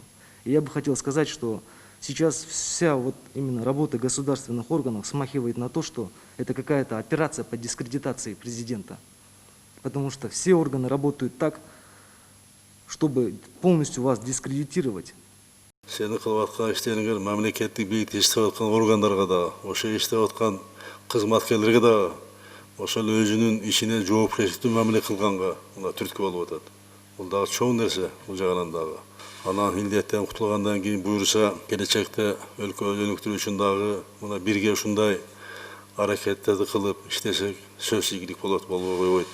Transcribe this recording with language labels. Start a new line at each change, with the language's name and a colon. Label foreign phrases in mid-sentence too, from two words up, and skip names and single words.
Russian: И я бы хотел сказать, что сейчас вся вот именно работа государственных органов смахивает на то, что это какая-то операция по дискредитации президента. Потому что все органы работают так, чтобы полностью вас дискредитировать.
Kyrgyz: Сени кылып аткан иштериңер мамлекеттик бийликте иштеп аткан органдарга да, ошо иштеп аткан кызматкерлерге да ошол өзүнүн ишине жоопкерчиликтүү мамиле кылганга түрткү болуп атат. Бул дагы чоң нерсе бул жагынан дагы. Анан илдеттен кутулгандан кийин буюрса келечекте өлкө өнүктүрүү үчүн дагы мына бирге ушундай аракеттерди кылып иштесек сөзсүз ийгилик болот болбой койбойт.